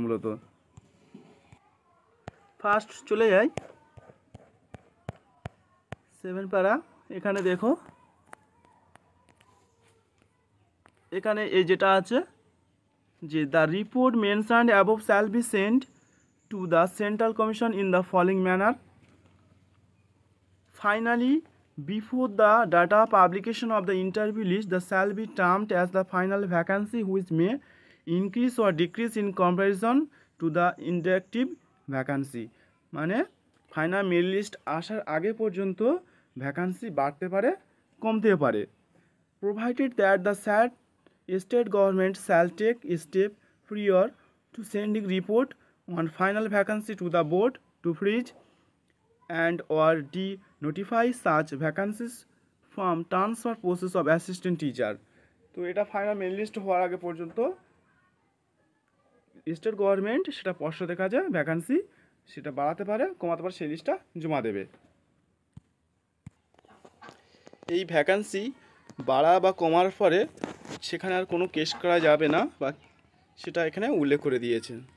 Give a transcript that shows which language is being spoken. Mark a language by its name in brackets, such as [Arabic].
[Bangla] মূলত ফার্স্ট চলে যাই 7 পারা। এখানে দেখো, এখানে এই যেটা আছে যে [English] The report mentioned above shall be sent to the central commission in the following manner. Finally, before the data publication of the interview list, the shall be termed as the final vacancy, which may increase or decrease in comparison to the indicative vacancy. [Bangla] মানে final merit list আসার আগে পর্যন্ত vacancy বাড়তে পারে, কমতেও পারে। [English] Provided that the said state government shall take a step prior to sending report on final vacancy to the board to freeze and or de-notify such vacancies from transfer process of assistant teacher. [Bangla] তো এটা final merit list হওয়ার আগে পর্যন্ত state government সেটা পর্ষদের কাছে vacancy সেটা বাড়াতে পারে, কমাতে পারে, সেই লিস্টটা জমা দেবে। এই ভ্যাকান্সি বাড়া বা কমার পরে সেখানে আর কোনো কেস করা যাবে না, বা সেটা এখানে উল্লেখ করে দিয়েছে।